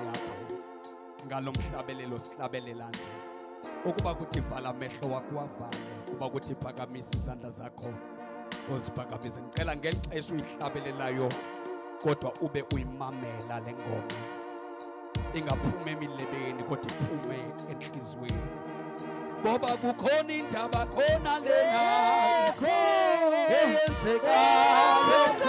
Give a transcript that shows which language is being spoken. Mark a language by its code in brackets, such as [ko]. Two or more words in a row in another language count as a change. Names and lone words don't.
[xh] yakho ngalo mhlabelelo sihlabelelana ukuba kuthi vala amehlo wakho wavale ukuba kuthi phakamisa izandla zakho uziphakamise ngicela ngeli xesha uyihlabelelayo kodwa ube uyimamela le ngoma ingaphumi emilebeni kodwa iphume enhlizweni ngoba kukhona indaba khona lena eyenzekayo